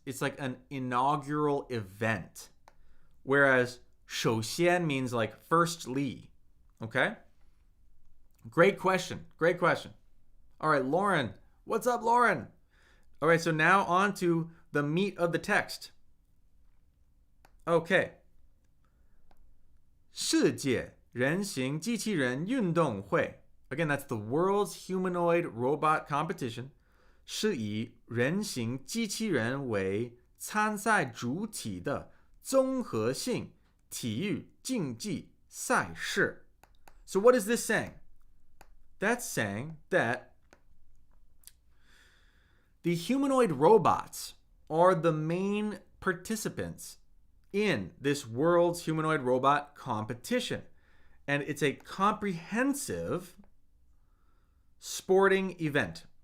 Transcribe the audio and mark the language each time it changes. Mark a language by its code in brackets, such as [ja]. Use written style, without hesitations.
[en] It's like an inaugural event. Whereas 首先 means like firstly. Okay? Great question. Great question. All right, Lauren. What's up, Lauren? All right, so now on to the meat of the text. Okay. [zh] 世界人形机器人运动会. [en] Again, that's the World's Humanoid Robot Competition. [zh] 是以人形机器人为参赛主体的综合性体育竞技赛事. [en] So what is this saying? That's saying that the humanoid robots are the main participants in this World's Humanoid Robot Competition. And it's a comprehensive sporting event.